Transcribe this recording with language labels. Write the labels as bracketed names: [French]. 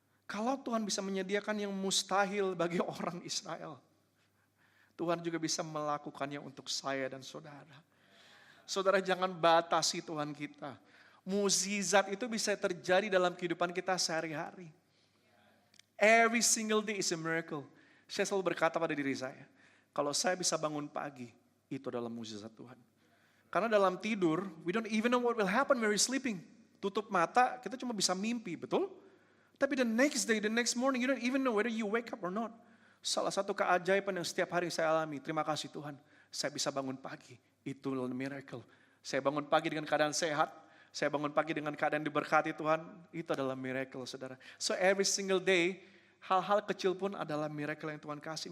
[Indonesian] Kalau Tuhan bisa menyediakan yang mustahil bagi orang Israel, Tuhan juga bisa melakukannya untuk saya dan saudara. Saudara jangan batasi Tuhan kita. Mukjizat itu bisa terjadi dalam kehidupan kita sehari-hari. [English] Every single day is a miracle. [Indonesian] Saya selalu berkata pada diri saya, kalau saya bisa bangun pagi, itu adalah mukjizat Tuhan. Karena dalam tidur, [English] we don't even know what will happen when we're sleeping. [Indonesian] Tutup mata, kita cuma bisa mimpi, betul? [English] Tapi the next day, the next morning, you don't even know whether you wake up or not. [Indonesian] Salah satu keajaiban yang setiap hari saya alami, terima kasih Tuhan, saya bisa bangun pagi. Itu miracle. Saya bangun pagi dengan keadaan sehat. Saya bangun pagi dengan keadaan diberkati Tuhan. Itu adalah miracle, saudara. [English] So every single day, [Indonesian] hal-hal kecil pun adalah miracle yang Tuhan kasih.